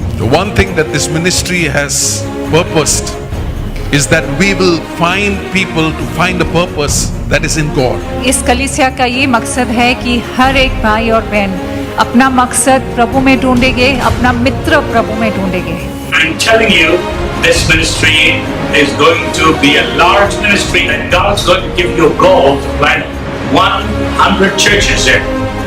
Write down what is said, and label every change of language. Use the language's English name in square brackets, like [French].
[English] one thing that this ministry has purposed is that we will find people to find the purpose that is in God. [Hindi] इस कलीसिया का ये मकसद है कि हर एक भाई और बहन अपना मकसद प्रभु में ढूंढेंगे, अपना मित्र प्रभु में ढूंढेंगे. [English] I'm telling you, this ministry is going to be a large ministry, and God's going to give you a goal to plant 100 churches there.